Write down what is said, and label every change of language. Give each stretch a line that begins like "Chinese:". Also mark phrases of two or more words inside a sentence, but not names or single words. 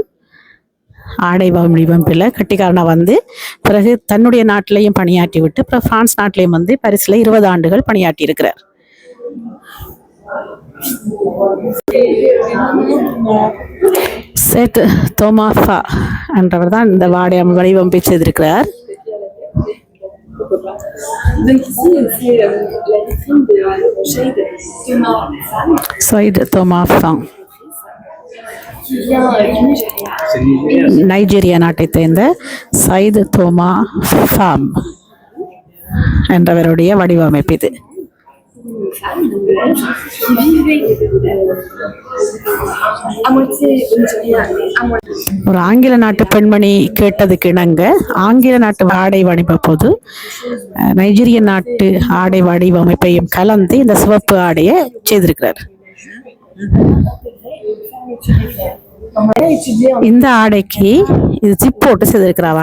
Tamil: ஆடை வடிவமைப்பில் கட்டிக்காரனா வந்து பிறகு தன்னுடைய நாட்டிலையும் பணியாற்றி விட்டு அப்புறம் பிரான்ஸ் நாட்டிலையும் வந்து பரிசில் 20 ஆண்டுகள் பணியாற்றி இருக்கிறார். சேத் தோமாஃபா என்றவர் தான் இந்த வாடை வடிவமைப்பை செய்திருக்கிறார்.
French: Donc ici, c'est la vitrine de Shade Thomas Pham, சைட் தோமாஃபா qui vient du Nigeria.
Tamil: நைஜீரியா நாட்டை சேர்ந்த சைத் தோமா ஃபாம் என்றவருடைய வடிவமைப்பு இது.
French: Une femme, donc belge, qui vivait à moitié au Nigeria et à moitié.
Tamil: ஒரு ஆங்கில நாட்டு பெண்மணி கேட்டதுக்கு இணங்க ஆங்கில நாட்டு ஆடை வடிவமைப்போது நைஜீரிய நாட்டு ஆடை வடிவமைப்பையும் கலந்து இந்த சிவப்பு ஆடையை செய்திருக்கிறார். இந்த ஆடைக்கு இது ஜிப் போட்டு செய்திருக்கிறாவா.